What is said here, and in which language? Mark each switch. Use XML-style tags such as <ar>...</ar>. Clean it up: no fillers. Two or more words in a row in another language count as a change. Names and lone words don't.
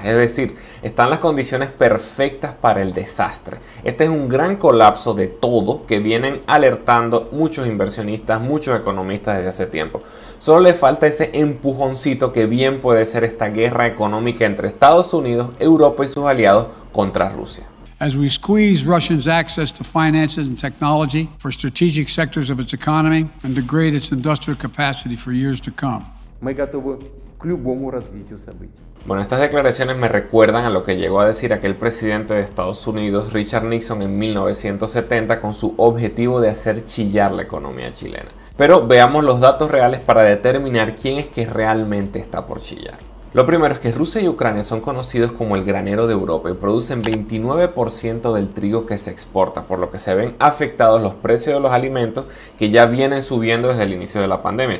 <es>Es decir, están las condiciones perfectas para el desastre. Este es un gran colapso de todo que vienen alertando muchos inversionistas, muchos economistas desde hace tiempo. Solo le falta ese empujoncito que bien puede ser esta guerra económica entre Estados Unidos, Europa y sus aliados contra Rusia.</es> <en>As we squeeze Russia's access to finances and technology for strategic sectors of its economy and degrade its industrial capacity for years to come.</en> <ru>Мы готовы к любому развитию событий.</ru> <es>Bueno, estas declaraciones me recuerdan a lo que llegó a decir aquel presidente de Estados Unidos, Richard Nixon, en 1970 con su objetivo de hacer chillar la economía chilena. Pero veamos los datos reales para determinar quién es que realmente está por chillar. Lo primero es que Rusia y Ucrania son conocidos como el granero de Europa y producen 29% del trigo que se exporta, por lo que se ven afectados los precios de los alimentos que ya vienen subiendo desde el inicio de la pandemia.</es>